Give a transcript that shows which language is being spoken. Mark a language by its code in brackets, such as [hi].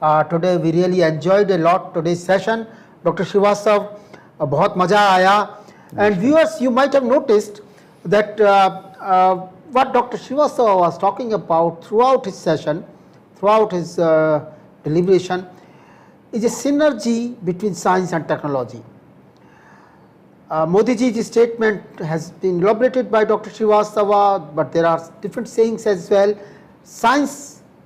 [en] Today we really enjoyed a lot today's session. Dr. [hi] Srivastava, बहुत मजा आया. [en] And viewers, you might have noticed that what Dr. Srivastava was talking about throughout his session, throughout his deliberation, is a synergy between science and technology. Modi ji's statement has been elaborated by Dr. Srivastava, but there are different sayings as well. Science